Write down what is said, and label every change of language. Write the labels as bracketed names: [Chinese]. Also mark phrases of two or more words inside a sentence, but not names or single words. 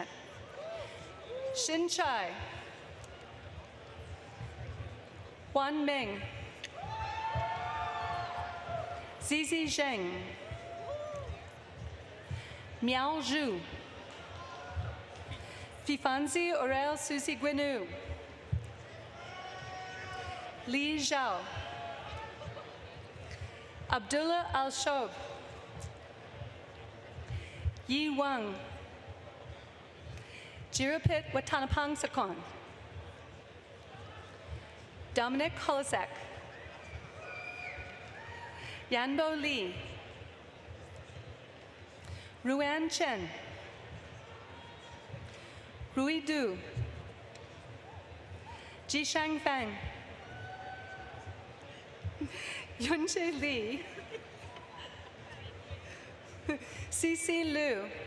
[English] Xin Chai. Huan Meng. Zizi Zheng. Miao Zhu. Fifanzi Aurel Suzy Guinu. Li Zhao. Abdullah Al-Shob. Yi Wang. Jirapit Watanapangsakon. Dominic Holozek. Yanbo Li. Ruan Chen. Rui Du. Jishang Fang. Yunche Li. Cece Liu.